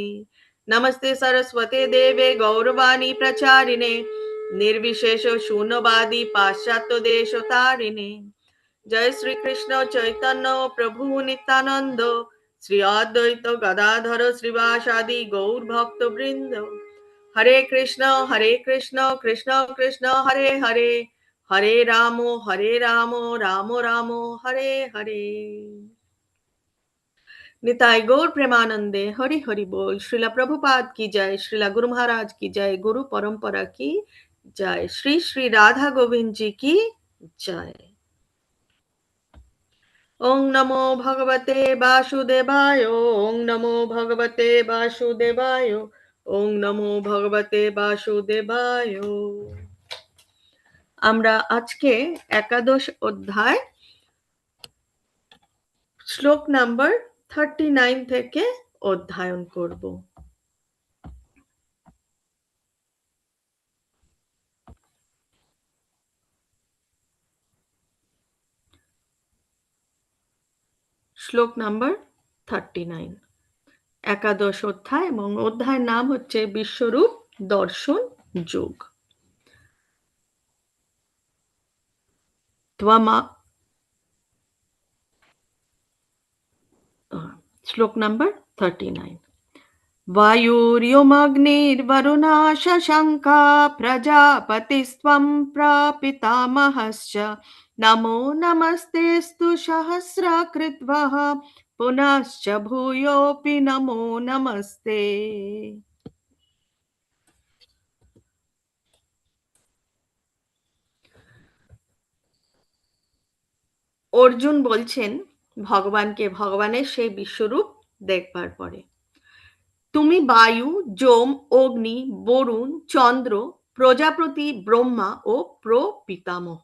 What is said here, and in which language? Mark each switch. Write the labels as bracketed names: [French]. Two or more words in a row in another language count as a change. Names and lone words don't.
[Sanskrit] नमस्ते सरस्वते देवे गौरवाणी प्रचारिणे निर्विशेष शून्यवादी पाश्चात्य देशतारिणे। जय श्री कृष्ण चैतन्य प्रभु नित्यानंद श्री अद्वैत गदाधर श्रीवासादि गौर भक्त वृंद। हरे कृष्ण कृष्ण कृष्ण हरे हरे हरे राम राम राम हरे हरे। [Bangla] নিতাই গৌর প্রেমানন্দে হরি হরি বোল। [Hindi] श्रीला प्रभुपाद की जय, श्रीला गुरु महाराज की जय, गुरु परंपरा की जय, श्री श्री राधा गोविंद जी की जय। [Sanskrit] ओं नमो भगवते वासुदेवाय, ओं नमो भगवते वासुदेवाय, ओं नमो भगवते वासुदेवाय। [Bangla] আমরা আজকে একাদশ অধ্যায় শ্লোক নাম্বার 39 থেকে অধ্যয়ন করব। শ্লোক নাম্বার 39, একাদশ অধ্যায়, এবং অধ্যায়ের নাম হচ্ছে বিশ্বরূপ দর্শন যোগ। শ্লোক নাম্বার 39। [Sanskrit] वायुर्यमग्निर्वरुणा शशङ्का प्रजापतिस्त्वं प्रपितामहश्च नमो नमस्तेऽस्तु सहस्रकृत्वः पुनश्च भूयोऽपि नमो नमस्ते। [Bangla] অর্জুন বলছেন ভগবানকে, ভগবানের সেই বিশ্বরূপ দেখবার পরে, তুমি বায়ু, যম, অগ্নি, বরুণ, চন্দ্র, প্রজাপতি, ব্রহ্মা ও প্রপিতামহ।